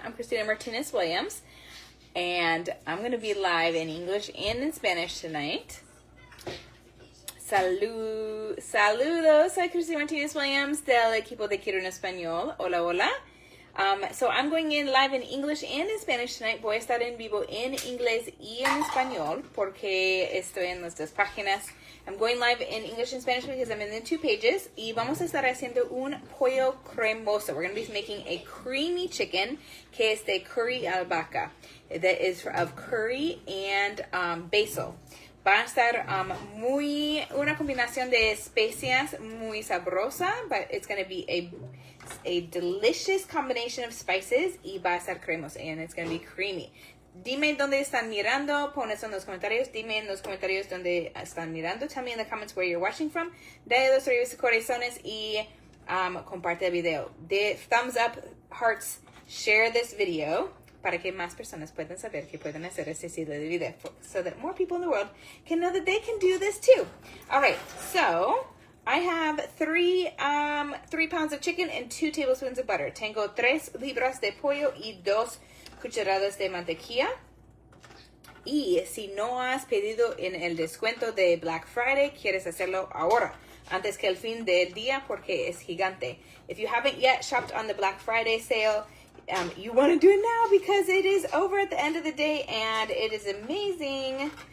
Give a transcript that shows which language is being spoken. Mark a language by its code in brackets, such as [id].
[en] I'm Christina Martinez Williams, and I'm going to be live in English and in Spanish tonight. [es] Saludos, soy Christina Martinez Williams del equipo de Quiero en Español. Hola, hola. [en] So I'm going in live in English and in Spanish tonight. [es] Voy a estar en vivo en inglés y en español porque estoy en las dos páginas. [en] I'm going live in English and Spanish because I'm in the 2 pages. [es] Y vamos a estar haciendo un pollo cremoso. [en] We're going to be making a creamy chicken [es] que es de curry albahaca. [en] That is of curry and basil. [es] Va a estar una combinación de especias muy sabrosa, [en] but it's going to be a delicious combination of spices [es] y va a estar cremoso, [en] and it's going to be creamy. [es] Dime dónde están mirando, pon eso en los comentarios. Dime en los comentarios dónde están mirando. [en] Tell me in the comments where you're watching from. [es] Dale los reviews corazones y comparte el video. [en] De thumbs up, hearts, share this video [es] para que más personas puedan saber que pueden hacer este estilo de video, [en] so that more people in the world can know that they can do this too. All right, so I have 3 pounds of chicken and 2 tablespoons of butter. [es] Tengo 3 libras de pollo y 2 cucharadas de mantequilla. Y si no has pedido en el descuento de Black Friday, quieres hacerlo ahora, antes que el fin del día, porque es gigante. [en] If you haven't yet shopped on the Black Friday sale, you want to do it now because it is over at the end of the day and it is amazing.